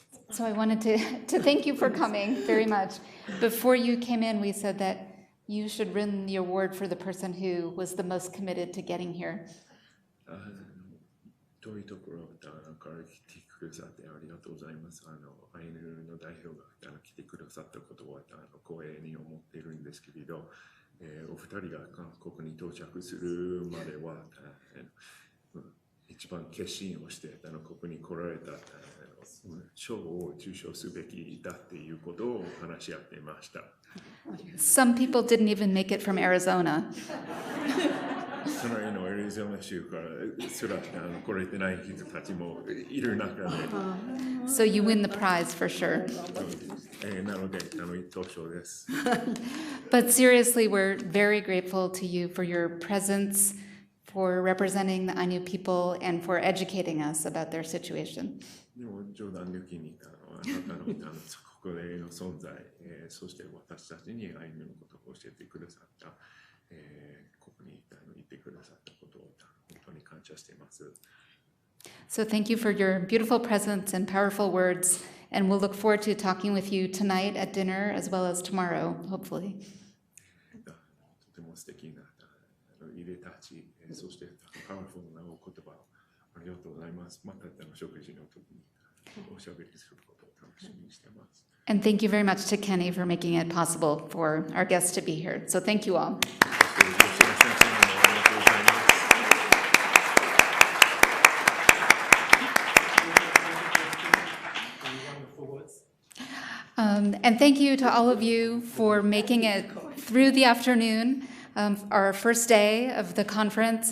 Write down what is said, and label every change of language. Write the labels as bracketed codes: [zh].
[en] So I wanted to thank you for coming very much. Before you came in, we said that you should win the award for the person who was the most committed to getting here. [ja] 遠いところから来てくださってありがとうございます。アイヌの代表が来てくださったことは光栄に思っているんですけれど、お二人が韓国に到着するまでは一番決心をしてここに来られた賞を受賞すべきだっていうことを話し合っていました。 [en] Some people didn't even make it from Arizona. [ja] 隣のエリゾナ州からすら来れてない人たちもいる中で。 [en] So you win the prize for sure. [ja] なので一等賞です。 [en] But seriously, we're very grateful to you for your presence, for representing the Ainu people, and for educating us about their situation. [ja] でも冗談抜きにあなたのここでの存在、そして私たちにアイヌのことを教えてくださった、ここにいてくださったことを本当に感謝しています。 [en] So thank you for your beautiful presence and powerful words, and we'll look forward to talking with you tonight at dinner as well as tomorrow, hopefully. [ja] とても素敵ないでたち、そしてパワフルなお言葉をありがとうございます。また食事の時におしゃべりすることを楽しみにしています。 [en] And thank you very much to Kenny for making it possible for our guests to be here. So thank you all. And thank you to all of you for making it through the afternoon, our first day of the conference.